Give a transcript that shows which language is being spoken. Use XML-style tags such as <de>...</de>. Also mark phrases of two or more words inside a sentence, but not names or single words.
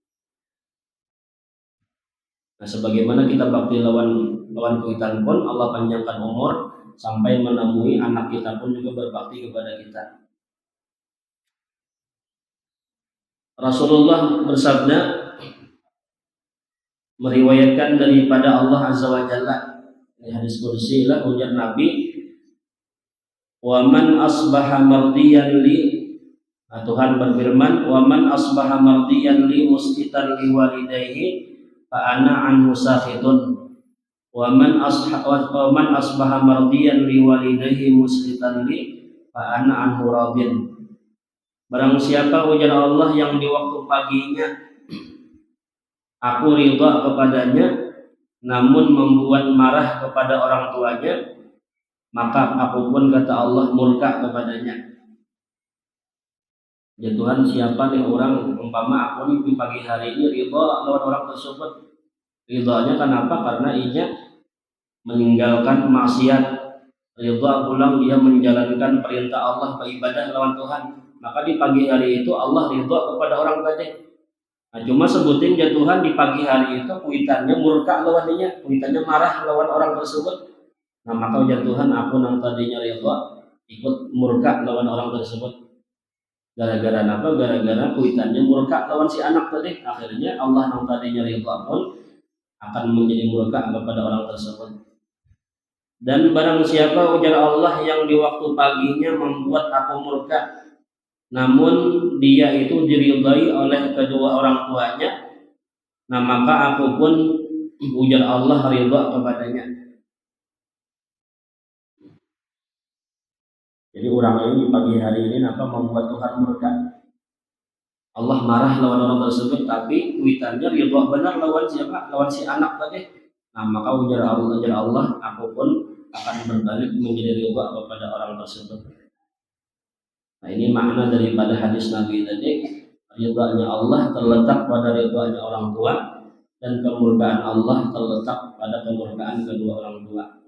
<id>Nah, sebagaimana kita bakti lawan kita pun Allah panjangkan umur sampai menemui anak kita pun juga berbakti kepada kita. Rasulullah bersabda, meriwayatkan daripada Allah</id> <ar>عز وجل,</ar> <bjn>ini hadis qudsi lah ujar Nabi,</bjn> <ar>ومن أصبح مرضيا لي,</ar> <id>nah, Tuhan berfirman,</id> <ar>ومن أصبح مرضيا لي مسخطا لوالديه فأنا عنه ساخط. ومن أصبح مرضيا لوالديه مسخطا لي فأنا عنه راض.</ar> <id>Barang siapa ujar Allah yang di waktu paginya aku ridha kepadanya namun membuat marah kepada orang tuanya, maka aku pun kata Allah murka kepadanya.</id> <bjn>Ya Tuhan, siapa nih orang umpama aku nih di pagi hari ini ridha lawan orang tersebut. Ridhanya kenapa? Karena ia meninggalkan maksiat, ridha pulang dia menjalankan perintah Allah beribadah lawan Tuhan, maka di pagi hari itu Allah ridha kepada orang tadi. Nah, cuma sebutin ya Tuhan di pagi hari itu kuitannya murka lawan dia, kuitannya marah lawan orang tersebut. Nah, maka ujar Tuhan, aku nang tadinya ridha ikut murka lawan orang tersebut. Gara-gara apa? Gara-gara kuitannya murka lawan si anak tadi.</bjn> <id>Akhirnya Allah nang tadinya ridha pun akan menjadi murka kepada orang tersebut. Dan barang siapa ujar Allah yang di waktu paginya membuat aku murka, namun dia itu diridhai oleh kedua orang tuanya, nah maka aku pun ujar Allah ridha kepadanya. Jadi orang ini di pagi hari ini membuat Tuhan murka.</id> <bjn>Allah marah lawan orang tersebut, tapi kuitannya ridha benar lawan siapa? Lawan si anak tadi. Nah maka ujar Allah,</bjn> <id>aku pun akan berbalik menjadi ridha kepada orang tersebut. Nah, ini makna daripada hadis Nabi tadi, ridhanya Allah terletak pada ridhanya orang tua dan kemurkaan Allah terletak pada kemurkaan kedua orang tua.</id>